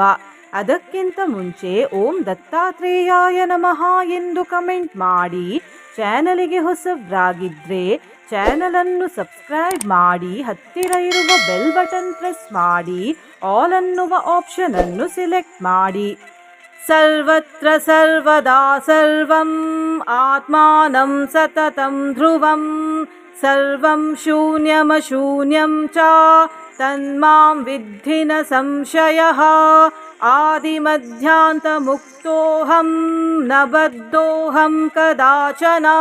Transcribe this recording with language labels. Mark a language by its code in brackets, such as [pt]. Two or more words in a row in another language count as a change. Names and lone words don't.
[kn] ಅದಕ್ಕಿಂತ ಮುಂಚೆ [sa] ಓಂ ದತ್ತಾತ್ರೇಯಾಯ ನಮಃ [kn] ಎಂದು ಕಮೆಂಟ್ ಮಾಡಿ. ಚಾನಲಿಗೆ ಹೊಸಬ್ರಾಗಿದ್ರೆ ಚಾನಲನ್ನು ಸಬ್ಸ್ಕ್ರೈಬ್ ಮಾಡಿ, ಹತ್ತಿರ ಇರುವ [en] bell button press [kn] ಮಾಡಿ, ಆಲ್ ಅನ್ನುವ ಆಪ್ಷನ್ ಅನ್ನು ಸಿಲೆಕ್ಟ್ ಮಾಡಿ. [sa] ಸರ್ವತ್ರ ಸರ್ವದಾ ಸರ್ವಂ ಆತ್ಮಾನಂ ಸತತಂ ಧ್ರುವಂ ಸರ್ವಂ ಶೂನ್ಯಮಶೂನ್ಯಂ ಚ ತನ್ಮಾಂ ವಿದ್ಧಿ ನ ಸಂಶಯಃ. ಆದಿಮಧ್ಯಾಂತ ಮುಕ್ತೋಹಂ ನ ಬದ್ಧೋಹಂ ಕದಾಚನ.